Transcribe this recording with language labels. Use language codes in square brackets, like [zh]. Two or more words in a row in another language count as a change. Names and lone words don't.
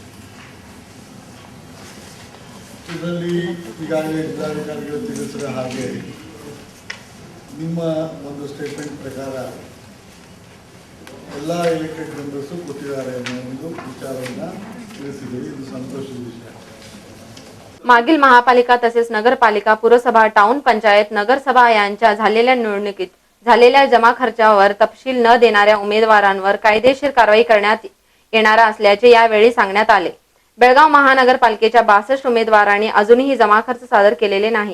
[kn] ಇದರಲ್ಲಿ ಈಗಾಗಲೇ ಜಿಲ್ಲಾಧಿಕಾರಿಗಳು ತಿಳಿಸಿದ ಹಾಗೆ ನಿಮ್ಮ ಒಂದು ಸ್ಟೇಟ್ಮೆಂಟ್ ಪ್ರಕಾರ ಎಲ್ಲ [en] elected members [kn] ಕೊಟ್ಟಿದ್ದಾರೆ ಅನ್ನೋ ಒಂದು ವಿಚಾರವನ್ನು ತಿಳಿಸಿದ್ದೀರಿ। ಇದು ಸಂತೋಷದ ವಿಷಯ। [mr] मागील महापालिका तसेच नगरपालिका, पुरसभा, टाउन पंचायत, नगरसभा यांच्या झालेल्या निवडणुकीत झालेल्या जमा खर्चावर तपशील न देणाऱ्या उमेदवारांवर कायदेशीर कारवाई करण्यात येणार असल्याचे यावेळी सांगण्यात आले। बेळगाव महानगरपालिकेच्या 62 उमेदवारांनी अजूनही जमा खर्च सादर केलेले नाही।